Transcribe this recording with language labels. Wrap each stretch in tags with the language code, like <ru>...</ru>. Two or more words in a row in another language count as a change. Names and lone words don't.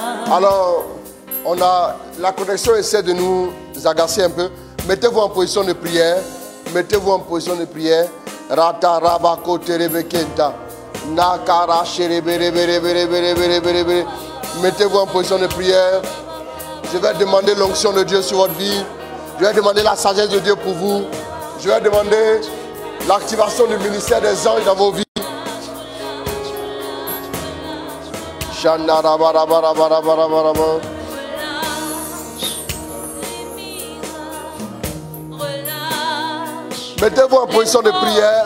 <fr>Alors, la connexion essaie de nous agacer un peu. Mettez-vous en position de prière. Mettez-vous en position de prière. Rata rabako terebekenta. Nakara sherebereberebereberebereberebere. Mettez-vous en position de prière. Je vais demander l'onction de Dieu sur votre vie. Je vais demander la sagesse de Dieu pour vous. Je vais demander l'activation du ministère des anges dans vos vies. Mettez-vous en position de prière.</fr>